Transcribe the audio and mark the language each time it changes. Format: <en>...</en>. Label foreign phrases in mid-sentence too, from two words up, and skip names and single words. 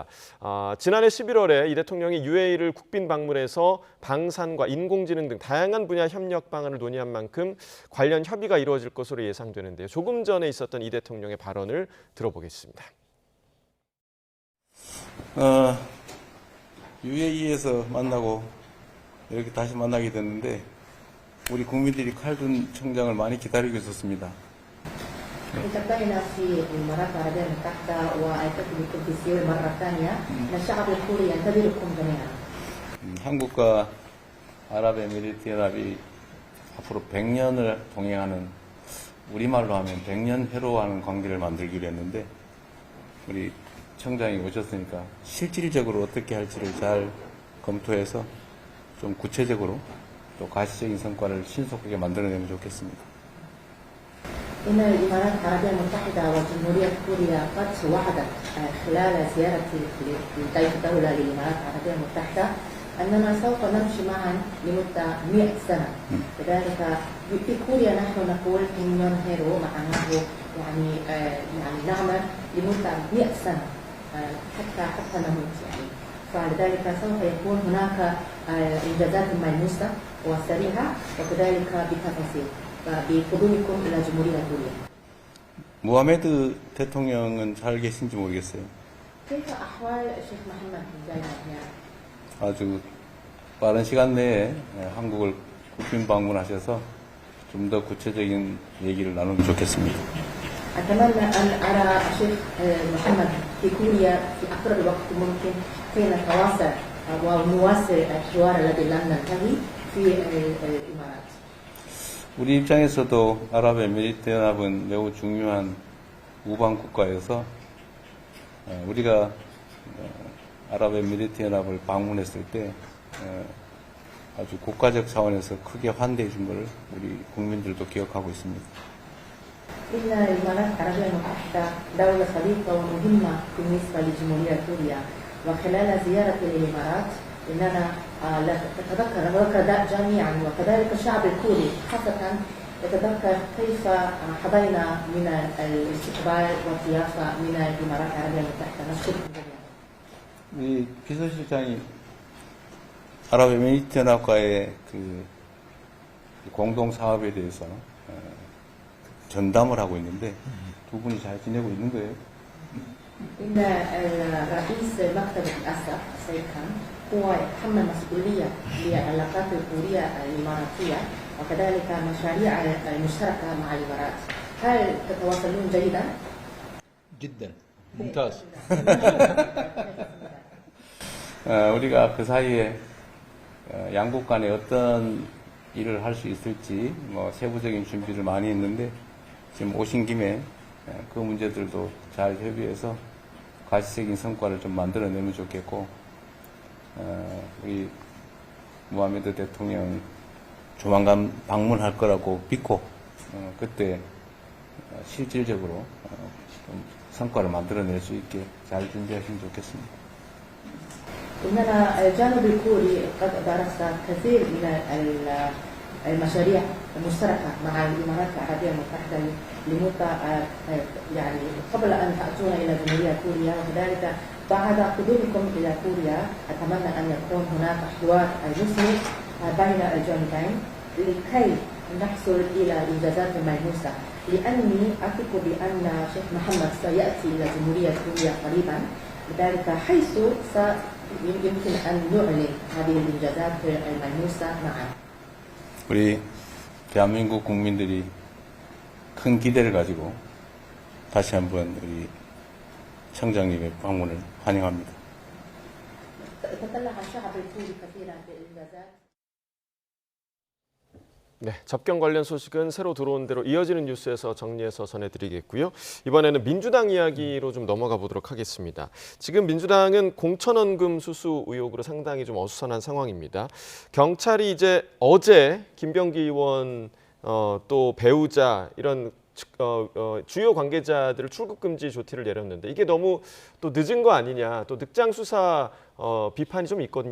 <ko>지난해 11월에 이 대통령이 UAE를 국빈 방문해서 방산과 인공지능 등 다양한 분야 협력 방안을 논의한 만큼 관련 협의가 이루어질 것으로 예상되는데요. 조금 전에 있었던 이 대통령의 발언을 들어보겠습니다. UAE에서 만나고 이렇게 다시 만나게 됐는데 우리 국민들이 칼둔 청장을 많이 기다리고 있었습니다.</ko> <ar>التقينا في الإمارات العربية المتحدة وأعتقد بكم في سيول مرة ثانية أن الشعب الكوري ينتظركم جميعا.</ar> <ko>한국과 아랍에미리트연합이 앞으로 100년을 동행하는 우리말로 하면 100년 회로하는 관계를 만들기로 했는데 우리 청장이 오셨으니까 실질적으로 어떻게 할지를 잘 검토해서 좀 구체적으로 또 가시적인 성과를 신속하게 만들어내면 좋겠습니다.</ko> <ar>إن الإمارات العربية المتحدة وجمهورية كوريا قد وعدت خلال زيارتي لضيف دولة للإمارات العربية المتحدة أننا سوف نمشي معا لمدة 100 سنة. لذلك في كوريا نحن نقول إنيون هيرو معناه يعني نعمل لمدة 100 سنة حتى نموت يعني. فلذلك سوف يكون هناك إنجازات ملموسة وسريعة وكذلك بتفاصيل. بقدومكم إلى جمهورية كوريا.</ar> <ko>무하메드 대통령은 잘 계신지 모르겠어요.</ko> <ar>كيف أحوال الشيخ محمد بن زايد؟</ar> <ko>아주 빠른 시간 내에 한국을 국빈 방문하셔서 좀 더 구체적인 얘기를 나누면 좋겠습니다.</ko> <ar>أتمنى أن أرى الشيخ محمد في كوريا في أقرب وقت ممكن كي نتواصل ونواصل الحوار الذي لم ننتهي في الإمارات.</ar> <ko>우리 입장에서도 아랍에미리트연합은 매우 중요한 우방 국가여서 우리가 아랍에미리트연합을 방문했을 때 아주 국가적 차원에서 크게 환대해 준 걸 우리 국민들도 기억하고 있습니다.</ko> <ar>إن الإمارات العربية المتحدة دولة صديقة ومهمة بالنسبة لجمهورية كوريا وخلال زيارتي للإمارات إننا نتذكر جميعا وكذلك الشعب الكوري خاصة يتذكر كيف حظينا من الاستقبال والضيافة من الإمارات العربية المتحدة. نشكركم جميعا.</ar> <ko>우리 비서실장이 아랍에미리트연합과의 그 공동 사업에 대해서 전담을 하고 있는데 두 분이 잘 지내고 있는 거예요?</ko> <ar>إن الرئيس مكتب الأسد السيد خان هو يتحمل مسؤولية للعلاقات الكورية الإماراتية وكذلك مشاريع المشتركة مع الإمارات. هل تتواصلون جيدا؟ جدا ممتاز.</ar> <ko>우리가 그 사이에 양국 간에 어떤 일을 할 수 있을지 뭐 세부적인 준비를 많이 했는데 지금 오신 김에 그 문제들도 잘 협의해서 가시적인 성과를 좀 만들어내면 좋겠고 우리 무하메드 대통령 조만간 방문할 거라고 믿고 그때 실질적으로 좀 성과를 만들어낼 수 있게 잘 준비하시면 좋겠습니다.</ko> <ar>إننا الجانب الكوري قد درس كثير من المشاريع المشتركة مع الإمارات العربية المتحدة لمدة يعني قبل أن تأتون إلى جمهورية كوريا وكذلك بعد قدومكم إلى كوريا أتمنى أن يكون هناك حوار مثمر بين الجانبين لكي نحصل إلى إنجازات ملموسة لأني أثق بأن شيخ محمد سيأتي إلى جمهورية كوريا قريبا لذلك حيث يمكن أن نعلن هذه الإنجازات الملموسة معا.</ar> <ko>우리 대한민국 국민들이 큰 기대를 가지고 다시 한번 우리 청장님의 방문을 환영합니다.</ko> <ar>تطلع الشعب الكوري كثيرا بإنجازات.</ar> <ko>네, 접경 관련 소식은 새로 들어온 대로 이어지는 뉴스에서 정리해서 전해드리겠고요. 이번에는 민주당 이야기로 좀 넘어가 보도록 하겠습니다. 지금 민주당은 공천원금 수수 의혹으로 상당히 좀 어수선한 상황입니다. 경찰이 이제 어제 김병기 의원 또 배우자 이런 주요 관계자들을 출국 금지 조치를 내렸는데 이게 너무 또 늦은 거 아니냐, 또 늑장 수사 비판이 좀 있거든요.</ko>